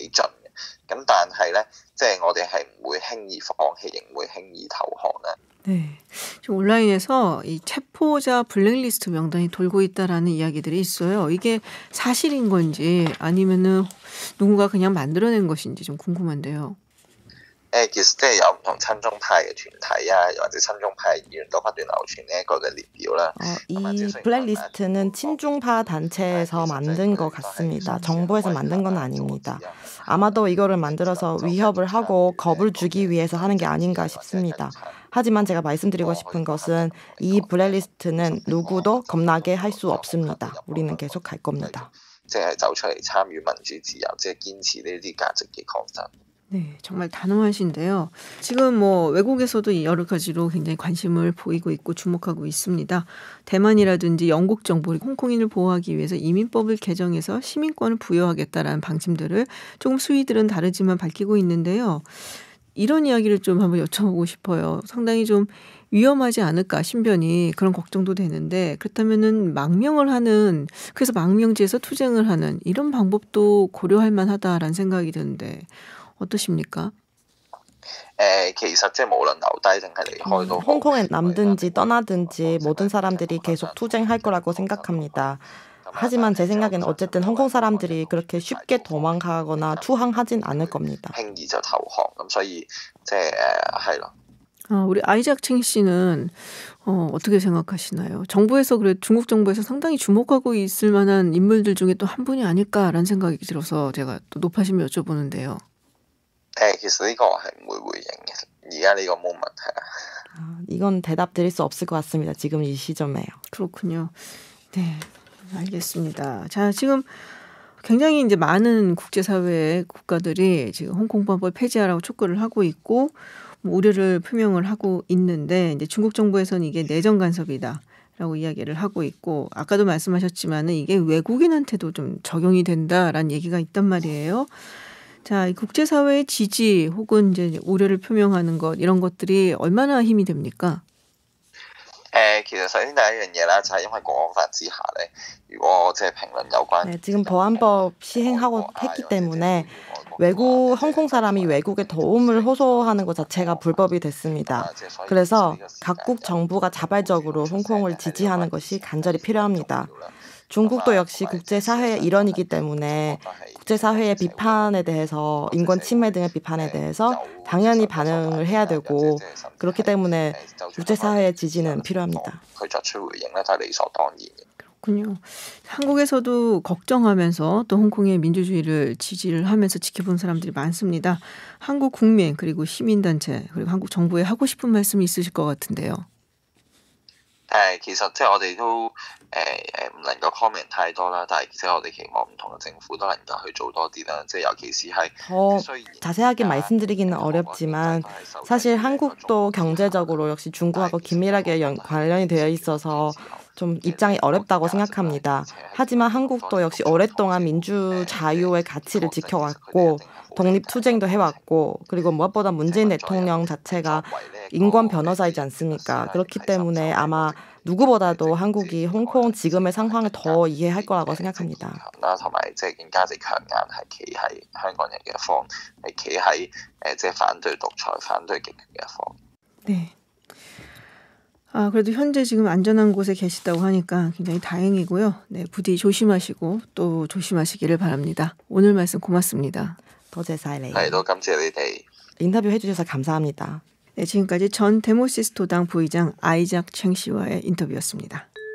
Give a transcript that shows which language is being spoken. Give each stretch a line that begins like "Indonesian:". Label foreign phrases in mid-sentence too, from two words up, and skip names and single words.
Korean: 네, 지금 온라인에서 이 체포자 블랙리스트 명단이 돌고 있다라는 이야기들이 있어요. 이게 사실인 건지 아니면은 누군가 그냥 만들어낸 것인지 좀 궁금한데요.
Cantonese: 其實即係有唔同親中派嘅團體啊，或者親中派議員都不斷流傳呢一個嘅列表啦。
Korean: 이 블랙리스트는 친중파 단체에서 만든 것 같습니다. 정부에서 만든 건 아닙니다. 아마도 이거를 만들어서 위협을 하고 겁을 주기 위해서 하는 게 아닌가 싶습니다. 하지만 제가 말씀드리고 싶은 것은 이 블랙리스트는 누구도 겁나게 할 수 없습니다. 우리는 계속 갈 겁니다.
Cantonese: 即係走出嚟參與民主自由，即係堅持呢啲價值嘅抗爭。
Korean: 네, 정말 단호하신데요. 지금 뭐 외국에서도 여러 가지로 굉장히 관심을 보이고 있고 주목하고 있습니다. 대만이라든지 영국 정부, 홍콩인을 보호하기 위해서 이민법을 개정해서 시민권을 부여하겠다라는 방침들을 조금 수위들은 다르지만 밝히고 있는데요. 이런 이야기를 좀 한번 여쭤보고 싶어요. 상당히 좀 위험하지 않을까 신변이 그런 걱정도 되는데 그렇다면은 망명을 하는 그래서 망명지에서 투쟁을 하는 이런 방법도 고려할 만하다라는 생각이 드는데 어떠십니까?
Cantonese: 其實即係無論留低定係離開都好，
Korean: 홍콩에 남든지 떠나든지 모든 사람들이 계속 투쟁할 거라고 생각합니다. 하지만 제 생각에는 어쨌든 홍콩 사람들이 그렇게 쉽게 도망가거나 투항하진 않을 겁니다.
Cantonese: 輕易就投降咁，所以即係係咯。
Korean: 우리 아이작 칭 씨는 어떻게 생각하시나요? 정부에서 그래 중국 정부에서 상당히 주목하고 있을 만한 인물들 중에 또 한 분이 아닐까라는 생각이 들어서 제가 또 높아심을 여쭤보는데요.
Cantonese: 其實呢個係唔會回應嘅，而家呢個 moment 係啊。
Korean: 이건 대답 드릴 수 없을 것 같습니다. 지금 이 시점에요. 그렇군요. 네, 알겠습니다. 자, 지금 굉장히 이제 많은 국제사회의 국가들이 지금 홍콩법을 폐지하라고 촉구를 하고 있고 뭐 우려를 표명을 하고 있는데 이제 중국 정부에서는 이게 내정 간섭이다라고 이야기를 하고 있고 아까도 말씀하셨지만은 이게 외국인한테도 좀 적용이 된다라는 얘기가 있단 말이에요. 자, 이 국제사회의 지지 혹은 이제 우려를 표명하는 것 이런 것들이 얼마나 힘이 됩니까?
Cantonese: 其實首先第一樣嘢啦，就係因為國安法之下咧，如果即係評論有關
Korean: 네, 지금 보안법 시행하고 했기 때문에 외국 홍콩 사람이 외국에 도움을 호소하는 것 자체가 불법이 됐습니다. 그래서 각국 정부가 자발적으로 홍콩을 지지하는 것이 간절히 필요합니다. 중국도 역시 국제사회의 일원이기 때문에 국제사회의 비판에 대해서 인권 침해 등의 비판에 대해서 당연히 반응을 해야 되고 그렇기 때문에 국제사회의 지지는 필요합니다.
Cantonese: 佢作出回應咧，都係理所當然嘅。
Korean: 그렇군요. 한국에서도 걱정하면서 또 홍콩의 민주주의를 지지를 하면서 지켜본 사람들이 많습니다. 한국 국민 그리고 시민단체 그리고 한국 정부에 하고 싶은 말씀이 있으실 것 같은데요.
Cantonese: 其實即係我哋都唔能夠 comment 太多啦，但係即係我哋期望唔同嘅政府都能夠去做多啲啦，即係尤其是係
Korean: 더 자세하게 말씀드리기는 어렵지만 사실 한국도 경제적으로 역시 중국하고 긴밀하게 관련이 되어 있어서 좀 입장이 어렵다고 생각합니다. 하지만 한국도 역시 오랫동안 민주자유의 가치를 지켜왔고 독립투쟁도 해왔고 그리고 무엇보다 문재인 대통령 자체가 인권 변호사이지 않습니까? 그렇기 때문에 아마 누구보다도 한국이 홍콩 지금의 상황을 더 이해할 거라고 생각합니다.
Cantonese: 同埋即係更加之強硬，係企喺香港人嘅一方，係企喺即係反對獨裁、反對極權嘅一方。
Korean: 네. 그래도 현재 지금 안전한 곳에 계시다고 하니까 굉장히 다행이고요. 네, 부디 조심하시고 또 조심하시기를 바랍니다. 오늘 말씀 고맙습니다.
Cantonese: 多謝晒你. 係都感謝你哋。
Korean: 인터뷰 해주셔서 감사합니다. 네, 지금까지 전 데모시스토당 부의장 아이작 챙 씨와의 인터뷰였습니다.